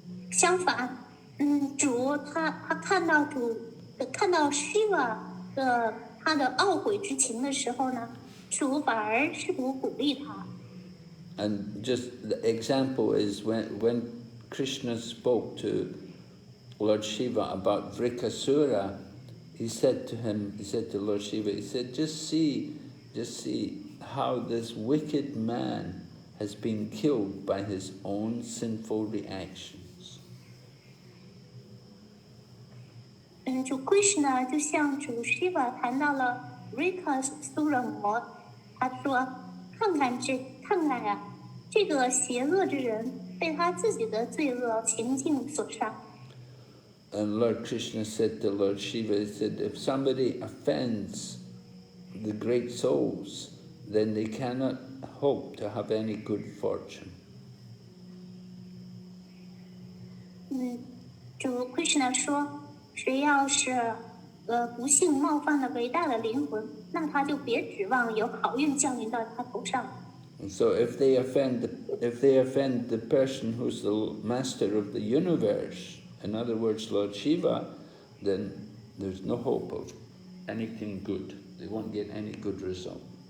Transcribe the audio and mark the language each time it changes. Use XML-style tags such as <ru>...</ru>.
<zh>相反，主他看到Shiva 的他的懊悔之情的时候呢，主反而试图鼓励他。</zh> <en>And just the example is when Krishna spoke to Lord Shiva about Vrikasura, he said to Lord Shiva, he said, just see how this wicked man has been killed by his own sinful reactions.</en> <zh>主 Krishna 就向主 Shiva 谈到了 Vrikasura 魔，他说：“看看呀，这个邪恶之人被他自己的罪恶行径所杀。”</zh> <en>And Lord Krishna said to Lord Shiva, he said, if somebody offends the great souls, then they cannot hope to have any good fortune.</en> <zh>主 Krishna 说，谁要是不幸冒犯了伟大的灵魂，那他就别指望有好运降临到他头上。</zh> <en>And so if they offend the person who's the master of the universe, in other words, Lord Shiva, then there's no hope of anything good. They won't get any good result.</en>